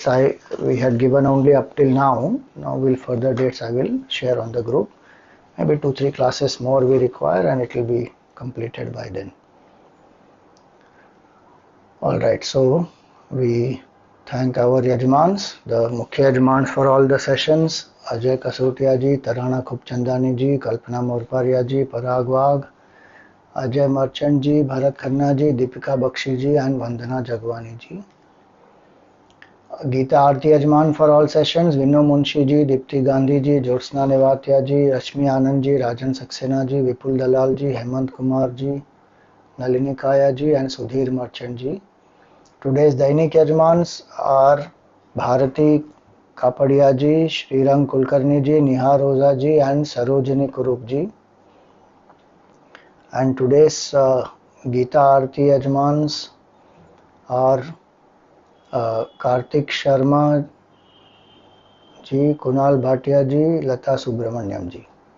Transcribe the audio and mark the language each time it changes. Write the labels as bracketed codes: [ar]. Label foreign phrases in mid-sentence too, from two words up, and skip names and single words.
[en] We had given only up till now. Now further dates I will share on the group. Maybe 2-3 classes more we require and it will be completed by then. Alright, so we thank our Yajmans, the [hi] Mukhya Yajmans [en] for all the sessions. Ajay Kasotia ji, Tarana Khubchandani ji, Kalpana Morparia ji, Parag Wagh, Ajay Merchant ji, Bharat Khanna ji, Deepika Bakshi ji and Vandana Jagwani ji. Geeta Aarti Yajman for all sessions, Vinno Munshi ji, Dipti Gandhi ji, Jyotsna Nevatia ji, Rashmi Anand ji, Rajan Saxena ji, Vipul Dalal ji, Hemant Kumar ji, Nalini Kaya ji and Sudhir Merchant ji. Today's [hi] Dainik Yajmans [en] are Bharati Kapadia ji, Srirang Kulkarni ji, Nihar Oza ji and Sarojini Kurup ji. And today's Geeta Aarti Yajmans are Kartik Sharma ji, Kunal Bhatia ji, Lata Subramanyam ji.